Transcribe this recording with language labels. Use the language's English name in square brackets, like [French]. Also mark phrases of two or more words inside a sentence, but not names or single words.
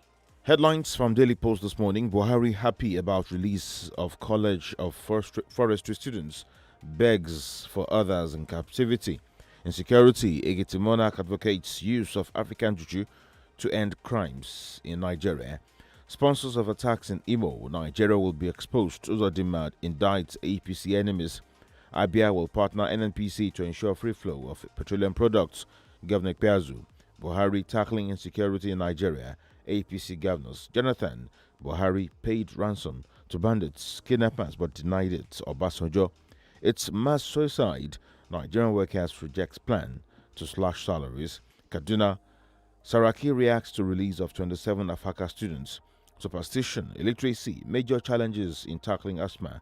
[English] Headlines from Daily Post this morning. Buhari happy about release of College of Forestry students. Begs for others in captivity. Insecurity. Egeti Monarch advocates use of African juju to end crimes in Nigeria. Sponsors of attacks in Imo. Nigeria will be exposed. Uzodimad indicts APC enemies. Abia will partner NNPC to ensure free flow of petroleum products. Governor Piazu. Buhari tackling insecurity in Nigeria. APC governors. Jonathan Buhari paid ransom to bandits, kidnappers, but denied it. Obasanjo. It's mass suicide. Nigerian workers rejects plan to slash salaries. Kaduna. Saraki reacts to release of 27 Afaka students. Superstition, illiteracy, major challenges in tackling asthma.